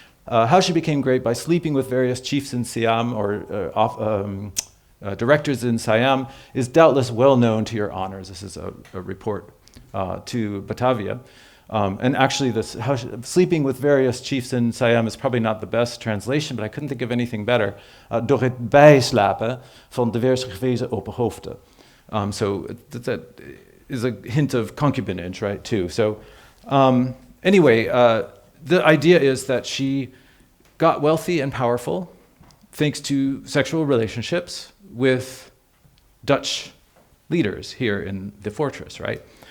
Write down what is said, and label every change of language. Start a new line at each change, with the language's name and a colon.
English: How she became great by sleeping with various chiefs in Siam or directors in Siam is doubtless well known to your honors. This is a report to Batavia. And actually, sleeping with various chiefs in Siam is probably not the best translation, but I couldn't think of anything better.
Dutch: Door het bijslapen van diverse gewezen opperhoofden.
English: So that is a hint of concubinage, right, too. So anyway, the idea is that she got wealthy and powerful thanks to sexual relationships with Dutch leaders here in the fortress, right?